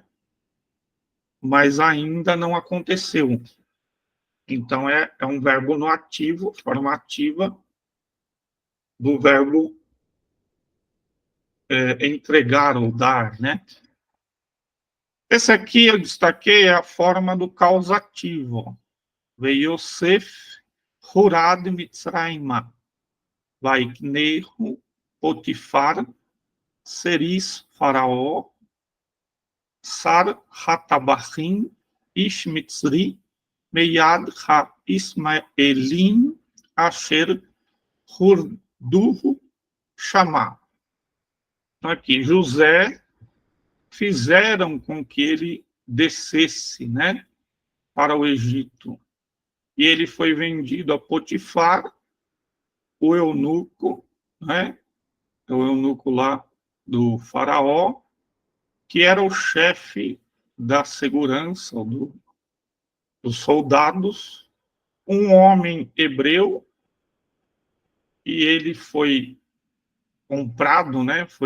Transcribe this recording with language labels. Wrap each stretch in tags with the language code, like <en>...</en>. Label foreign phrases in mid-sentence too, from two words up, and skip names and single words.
<pt>Mas ainda não aconteceu. Então, é um verbo no ativo, forma ativa, do verbo entregar ou dar, né? Esse aqui eu destaquei a forma do causativo.</pt> <he>ויוסף הורד מצרימה ויקנהו פוטיפר סריס פרעה שר הטבחים איש מצרי מיד הישמעאלים, אשר הורדהו שמה.</he> <pt>Então aqui, José fizeram com que ele descesse, né, para o Egito. E ele foi vendido a Potifar, o eunuco, né, o eunuco lá do faraó, que era o chefe da segurança dos soldados, um homem hebreu, e ele foi comprado, né,</pt>